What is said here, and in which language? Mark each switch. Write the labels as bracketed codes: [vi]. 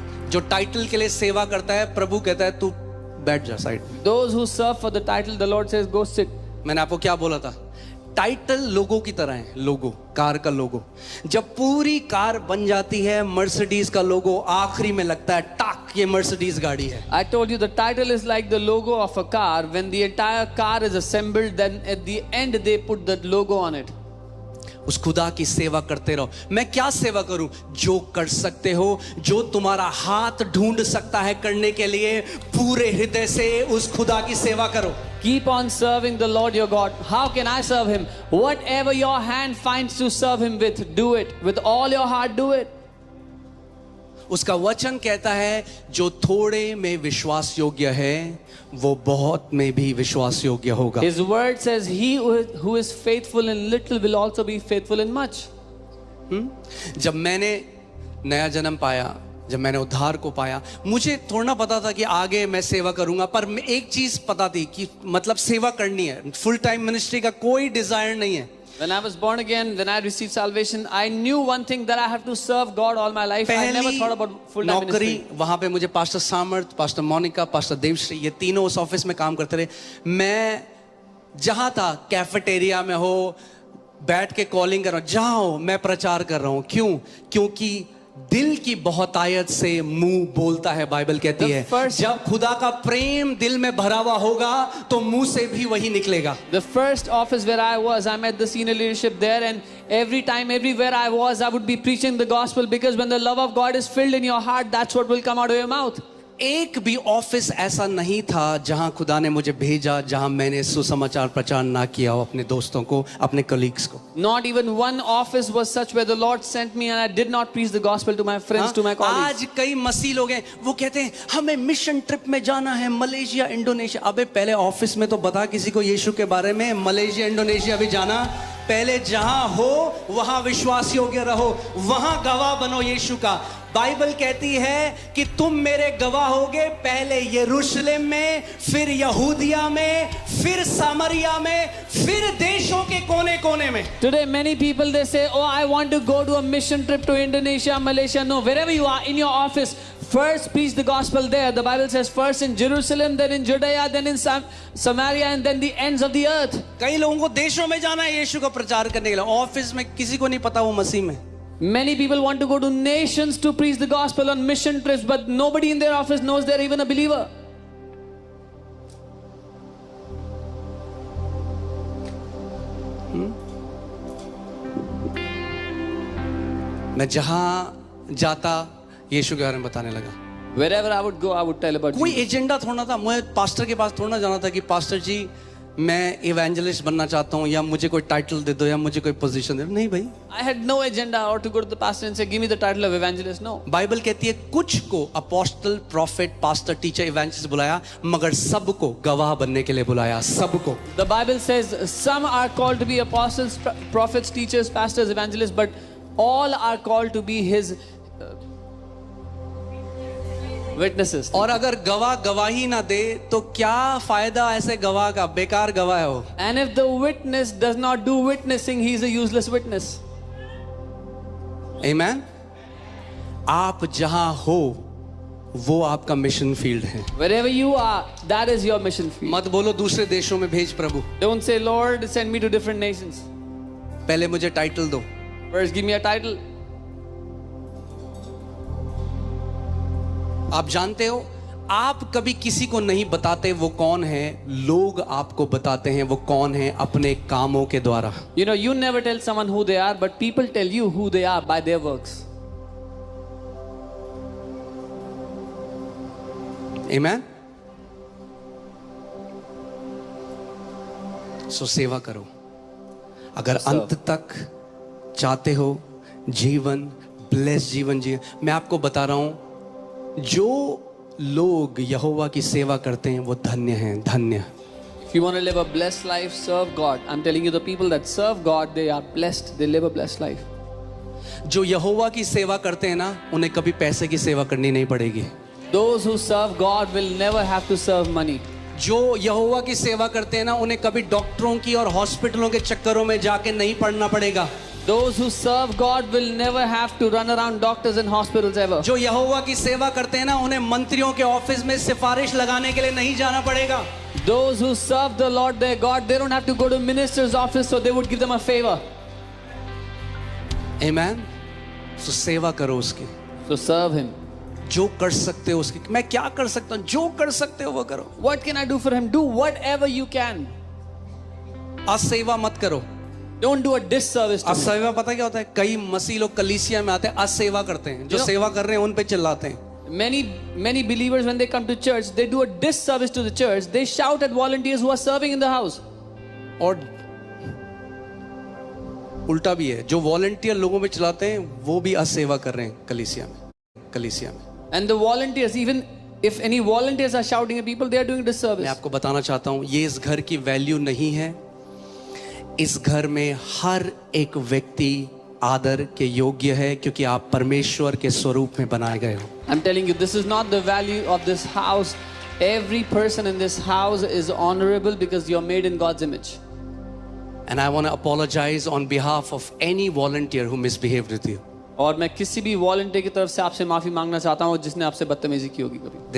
[hi] जो टाइटल के लिए सेवा करता है, प्रभु कहता है तू बैठ जा साइड में। [en] Those who serve for the title, the Lord says, go sit. [hi] मैंने आपको क्या बोला था? टाइटल लोगो की तरह है, लोगो, कार का लोगो। जब पूरी कार बन जाती है, मर्सिडीज का लोगो आखिरी में लगता है, टाक, ये मर्सिडीज गाड़ी है। [en] I told you the title is like the logo of a car. When the entire car is assembled, then at the end they put that logo on it. [hi] उस खुदा की सेवा करते रहो। मैं क्या सेवा करूं? जो कर सकते हो, जो तुम्हारा हाथ ढूंढ सकता है करने के लिए, पूरे हृदय से उस खुदा की सेवा करो। [en] Keep on serving the Lord your God. How can I serve Him? Whatever your hand finds to serve Him with, do it. With all your heart, do it. [hi] उसका वचन कहता है जो थोड़े में विश्वास योग्य है, वो बहुत में भी विश्वास योग्य होगा। [en] His word says, he who is faithful in little will also be faithful in much. [hi] जब मैंने नया जन्म पाया, जब मैंने उद्धार को पाया, मुझे थोड़ा ना पता था कि आगे मैं सेवा करूंगा, पर एक चीज पता थी कि मतलब सेवा करनी है। फुल टाइम मिनिस्ट्री का कोई डिजायर नहीं है। [en] When I was born again, when I received salvation, I knew one thing, that I have to serve God all my life. I never thought about full-time [hi] नौकरी, [en] ministry. [hi] वहां पे मुझे pastor सामर्थ, pastor Monika, pastor Devshri, ये तीनों उस office में काम करते रहे। मैं जहां था, कैफेटेरिया में हो, बैठ के कॉलिंग कर रहा हूं, जहां हो मैं प्रचार कर रहा हूं। क्यों? क्योंकि दिल की बहुतायत से मुंह बोलता है, बाइबल कहती है। जब खुदा का प्रेम दिल में भरा हुआ होगा, तो मुंह से भी वही निकलेगा। [en] The first office where I was, I met the senior leadership there, and every time, everywhere I was, I would be preaching the gospel, because when the love of God is filled in your heart, that's what will come out of your mouth. [hi] एक भी office ऐसा नहीं था जहां खुदा ने मुझे भेजा, जहां मैंने सुसमाचार प्रचार ना किया हो अपने दोस्तों को, अपने कलीग्स को। [en] Not even one office was such where the Lord sent me and I did not preach the gospel to my friends, to my colleagues. [hi] आज कई मसीह लोग हैं, वो कहते हैं हमें मिशन ट्रिप में जाना है, मलेशिया, इंडोनेशिया। अबे पहले ऑफिस में तो बता किसी को यीशु के बारे में। मलेशिया, इंडोनेशिया भी जाना? पहले जहां हो वहां विश्वास योग्य रहो, वहां गवाह बनो यीशु का। बाइबल कहती है कि तुम मेरे गवाह होगे, पहले यरूशलेम में, फिर यहूदिया में, फिर सामरिया में, फिर देशों के कोने कोने में। [en] Today many people, they say, oh, I want to go to a mission trip to Indonesia, Malaysia. No, wherever you are in your office, first preach the gospel there. The Bible says first in Jerusalem, then in Judea, then in Samaria, and then the ends of the earth. [hi] कई लोगों को देशों में जाना है यीशु का प्रचार करने के लिए, ऑफिस में किसी को नहीं पता वो मसीह में। [en] Many people want to go to nations to preach the gospel on mission trips, but nobody in their office knows they're even a believer. [hi] मैं जहां जाता यीशु के बारे में बताने लगा। [en] Wherever I would go, I would tell about [hi] कोई [en] Jesus. [hi] Agenda थोड़ा था, मुझे पास्टर के पास थोड़ा जाना था कि पास्टर जी मैं इवेंजलिस्ट बनना चाहता हूँ, या मुझे कोई टाइटल दे दो, या मुझे कोई पोजीशन दे दो। नहीं भाई, [en] I had no agenda or to go to the pastor and say, give me the title of evangelist. No. [hi] Bible कहती है कुछ को apostle, profit, pastor, teacher, evangelist बुलाया, मगर सबको गवाह बनने के लिए बुलाया, सबको। [en] The Bible says some are called to be apostles, prophets, teachers, pastors, evangelists, but all are called to be his witnesses. [hi] और अगर गवाह गवाही ना दे तो क्या फायदा ऐसे गवाह का? बेकार गवाह है वो। [en] And if the witness does not do witnessing, he is a useless witness. [hi] आमीन। आप जहां हो वो आपका मिशन फील्ड है। [en] Wherever you are, that is your mission field. [hi] मत बोलो दूसरे देशों में भेज प्रभु, [en] Don't say, Lord, send me to different nations. [hi] पहले मुझे टाइटल दो। [en] First, give me a title. [hi] आप जानते हो, आप कभी किसी को नहीं बताते वो कौन है, लोग आपको बताते हैं वो कौन है अपने कामों के द्वारा। [en] You know, you never tell someone who they are, but people tell you who they are by their works. [hi] आमीन। सो सेवा करो। अगर अंत तक चाहते हो जीवन, ब्लेस जीवन जिए, मैं आपको बता रहा हूं, जो लोग यहोवा की सेवा करते हैं वो धन्य हैं, धन्य। [en] If you want to live a blessed life, serve God. I'm telling you, the people that serve God, they are blessed. They live a blessed life. [hi] जो यहोवा की सेवा करते हैं ना, उन्हें कभी पैसे की सेवा करनी नहीं पड़ेगी। [en] Those who serve God will never have to serve money. [hi] जो यहोवा की सेवा करते हैं ना, उन्हें कभी डॉक्टरों की और हॉस्पिटलों के चक्करों में जाके नहीं पड़ना पड़ेगा। [en] Those who serve God will never have to run around doctors and hospitals ever. [hi] जो यहोवा की सेवा करते हैं ना, उन्हें मंत्रियों के ऑफिस में सिफारिश लगाने के लिए नहीं जाना पड़ेगा। [en] Those who serve the Lord their God, they don't have to go to minister's office so they would give them a favor. Amen. [hi] So सेवा करो उसकी, [en] So serve Him. [hi] जो कर सकते हो उसकी। मैं क्या कर सकता हूँ? जो कर सकते हो वो करो। [en] What can I do for Him? Do whatever you can. [hi] असेवा मत करो। [en] Don't do a disservice to Him. [hi] असेवा पता क्या होता है? कई मसीह लोग कलीसिया में आते हैं, असेवा करते हैं। जो सेवा कर रहे हैं उन पे चिल्लाते हैं। [en] Many believers, when they come to church, they do a disservice to the church. They shout at volunteers who are serving in the house. [hi] और उल्टा भी है, जो वॉलंटियर लोगों में चलाते हैं वो भी असेवा कर रहे हैं कलीसिया में। [en] And the volunteers, even if any volunteers are shouting at people, they are doing disservice. [hi] मैं आपको बताना चाहता हूँ, ये इस घर की वैल्यू नहीं है। इस घर में हर एक व्यक्ति आदर के योग्य है, क्योंकि आप परमेश्वर के स्वरूप में बनाए गए हो। [en] I'm telling you, this is not the value of this house. Every person in this house is honorable because you're made in God's image. And I want to apologize on behalf of any volunteer who misbehaved with you. [hi] और मैं किसी भी volunteer की तरफ से आपसे माफी मांगना चाहता हूँ जिसने आपसे बदतमीजी की होगी कभी।